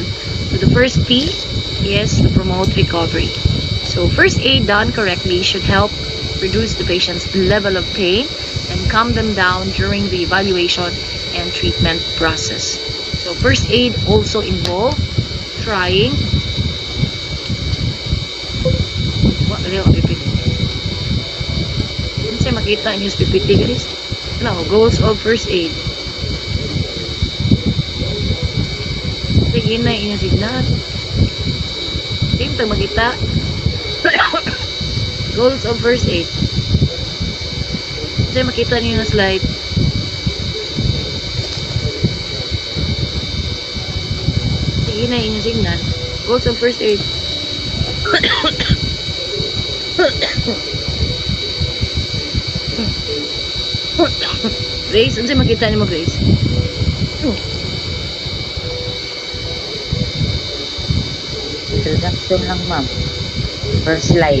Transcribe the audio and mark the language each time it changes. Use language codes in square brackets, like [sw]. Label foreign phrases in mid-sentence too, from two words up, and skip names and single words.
[en] So the first P is to promote recovery. So first aid done correctly should help reduce the patient's level of pain and calm them down during the evaluation and treatment process. So first aid also involve trying [ceb] makita niyo sa [en] PPT guys. Goals of first aid. [ceb] Sige na inyong signal. Same tag makita. [en] Goals of first aid. [ceb] Sige makita niyo na slide. Sige na inyong signal. [en] Goals of first aid. [ceb] Grace, ano makita niyo mo, Grace? Introduction lang, ma'am. [en] First slide.